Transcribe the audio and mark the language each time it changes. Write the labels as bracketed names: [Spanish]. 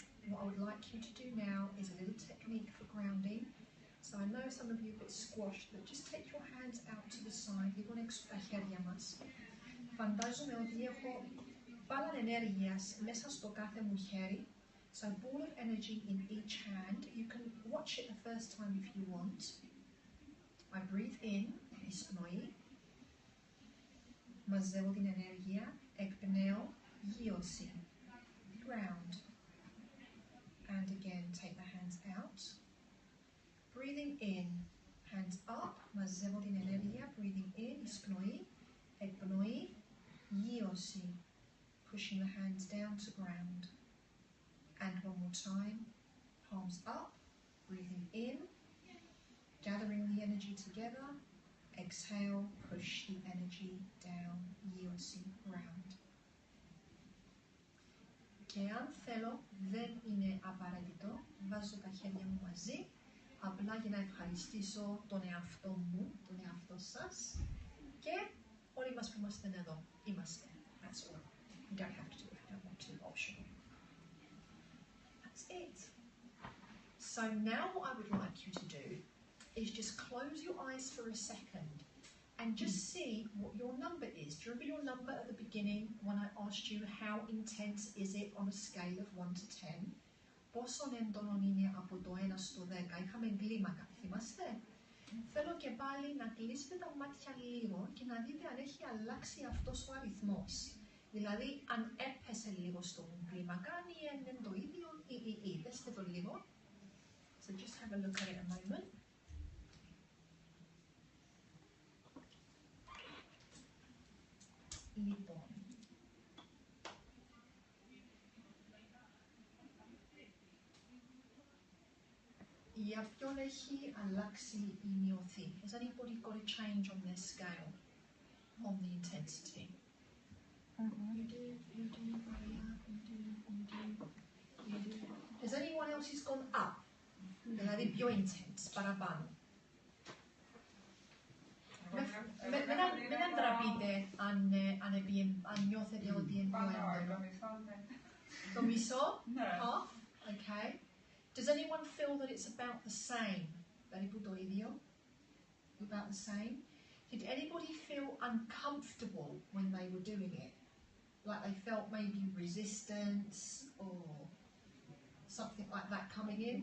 [English] What I would like you to do now is a little technique for grounding. So I know some of you are a bit squashed, but just take your hands out to the side. [Greek] Λίγο έξω τα χέρια μας. Φαντάζομαι ότι έχω μπάλα ενέργειας μέσα στο κάθε μου χέρι. [English] So a ball of energy in each hand. You can watch it the first time if you want. I breathe in, [Greek] εισπνοή. Μαζεύω την ενέργεια, εκπνέω, γύρωση, [English] ground. And again, take the hands out. Breathing in, hands up, [Greek] μαζεύω την ενέργεια, [English] breathing in, [Greek] εισπνοή, εκπνοή, γύρωση, [English] pushing the hands down to ground. And one more time, palms up, breathing in, gathering the energy together, exhale, push the energy down, yielding ground. [Greek] Και αν θέλω, δεν είναι απαραίτητο, βάζω τα χέρια μου μαζί, απλά για να ευχαριστήσω τον εαυτό μου, τον εαυτό σας και όλοι μας που είμαστε εδώ, είμαστε. [English] That's all. You don't have to do it if you don't want to, optional. That's it. So now what I would like you to do is just close your eyes for a second and just see what your number is. Do you remember your number at the beginning when I asked you how intense is it on a scale of 1 to 10? [Greek] Πόσο έντονο είναι από το 1 στο 10? Είχαμε κλίμακα, θυμάστε? Θέλω και πάλι να κλείσετε τα μάτια λίγο και να δείτε αν έχει αλλάξει αυτός ο αριθμός. Δηλαδή, αν έπεσε λίγο στον κλίμακα, ή είναι το ίδιο ή. Δέστε το λίγο. [English] So just have a look at it a moment. [Greek] Λοιπόν. Για ποιον έχει αλλάξει ή μειωθεί? [English] Has anybody got a change on their scale, on the intensity? You do, Maria, you do. Has anyone else who's gone up? [Greek] Δηλαδή πιο intense, παραπάνω. Μην αντραπείτε αν νιώθετε ότι είναι πιο έντονο. Το μισό? [English] Half? Okay. Does anyone feel that it's about the same? [Greek] Περίπου το ίδιο? [English] About the same? Did anybody feel uncomfortable when they were doing it? Like they felt maybe resistance or something like that coming in?